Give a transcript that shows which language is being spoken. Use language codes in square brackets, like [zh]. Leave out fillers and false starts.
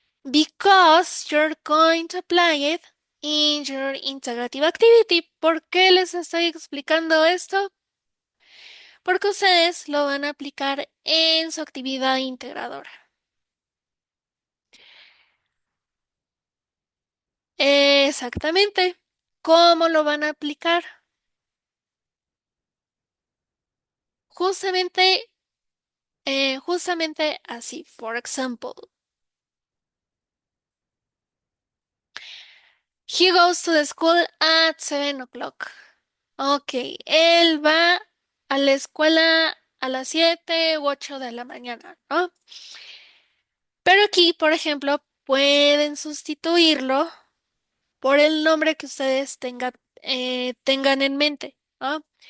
[en] Because you're going to apply it in your integrative activity. [es] ¿Por qué les estoy explicando esto? Porque ustedes lo van a aplicar en su actividad integradora. Exactamente. ¿Cómo lo van a aplicar? Justamente, justamente así. [en] For example, he goes to the school at 7 o'clock. [es] Ok, él va a la escuela a las 7 u 8 de la mañana, ¿no? Pero aquí, por ejemplo, pueden sustituirlo por el nombre que ustedes tengan en mente, ¿no?